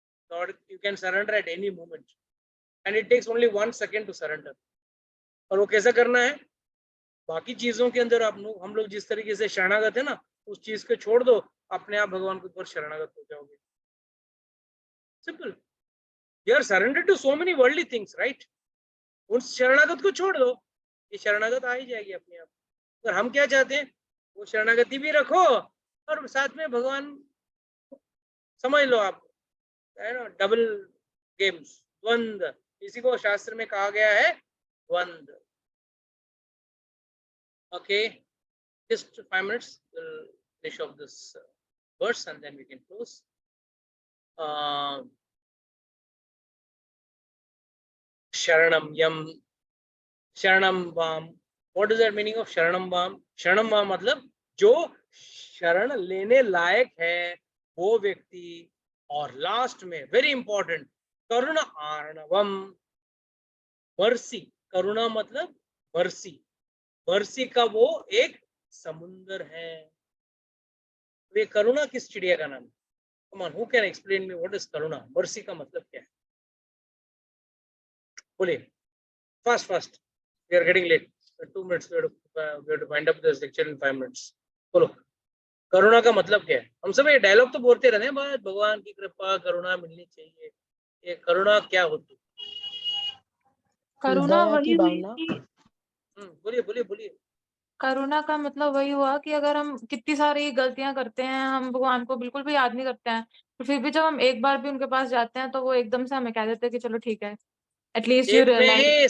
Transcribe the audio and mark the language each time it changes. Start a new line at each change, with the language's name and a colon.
English: Lord you can surrender at any moment, and it takes only 1 second to surrender.
Hindi: और वो कैसा करना है? बाकी चीजों के अंदर हम लोग जिस तरीके से शरणागत है ना, उस चीज को छोड़ दो, अपने आप भगवान के ऊपर शरणागत हो जाओगे।
English: Simple. You are surrendered to so many worldly things, right?
Hindi: उन शरणागत को छोड़ दो, ये शरणागत आ ही जाएगी अपने आप। और हम क्या चाहते हैं? वो शरणागति भी रखो और साथ में भगवान, समझ लो आप, है ना,
English: double games,
Hindi: द्वंद्व, इसी को शास्त्र में कहा गया है द्वंद्व।
English: Okay, just 5 minutes, we'll finish off this verse and then we can close. Sharanam Yam, Sharanam Vam. What is that meaning of Sharanam Vam?
Hindi: Sharanam Vam मतलब जो शरण लेने लायक है वो व्यक्ति। और लास्ट में
English: very important,
Hindi: करुणा आर्णवम, मर्सी। करुणा मतलब मर्सी, मर्सी का वो एक समुंदर है। ये करुणा किस चिड़िया का नाम है?
English: Come on, who can explain me what is करुणा?
Hindi: Mercy का मतलब क्या है? बोलिए,
English: fast. We are getting late. 2 minutes. We have to wind up this lecture in 5 minutes.
Hindi: बोलो, करुणा का मतलब क्या है? हम सब ये डायलॉग तो बोलते रहते हैं, बस भगवान की कृपा करुणा मिलनी चाहिए। ये करुणा क्या होती? करुणा वही हुई कि बोलिए। करुणा का मतलब वही हुआ कि अगर हम कितनी सारी गलतियां करते हैं, हम भगवान को बिल्कुल भी याद नहीं करते हैं, तो फिर भी जब हम एक बार भी उनके पास जाते हैं तो वो एकदम से हमें कह देते हैं कि चलो ठीक है,
English: At least you realise.